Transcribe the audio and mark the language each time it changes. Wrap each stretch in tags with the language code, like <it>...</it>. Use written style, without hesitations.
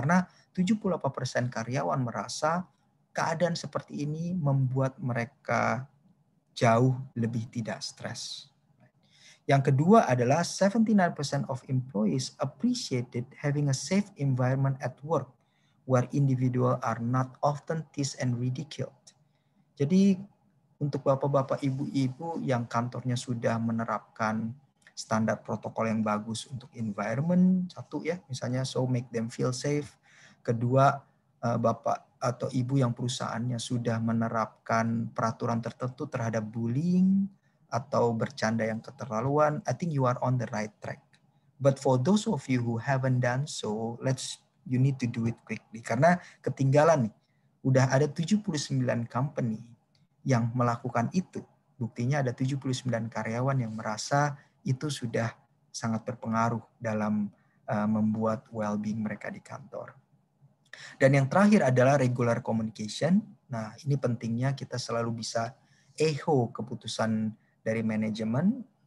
<id>Karena 78% karyawan merasa keadaan seperti ini membuat mereka jauh lebih tidak stres. Yang kedua adalah</id> <en>79% of employees appreciated having a safe environment at work where individuals are not often teased and ridiculed.</en> <id>Jadi untuk bapak-bapak, ibu-ibu yang kantornya sudah menerapkan standar protokol yang bagus untuk environment, satu ya, misalnya</id> <en>so make them feel safe.</en> <id>Kedua, bapak atau ibu yang perusahaannya sudah menerapkan peraturan tertentu terhadap bullying atau bercanda yang keterlaluan,</id> <en>I think you are on the right track. But for those of you who haven't done so, you need to do it quickly.</en> <id>Karena ketinggalan nih, udah ada 79 company yang melakukan itu. Buktinya ada 79 karyawan yang merasa itu sudah sangat berpengaruh dalam membuat well-being mereka di kantor. Dan yang terakhir adalah regular communication. Nah, ini pentingnya kita selalu bisa echo keputusan dari manajemen.</id>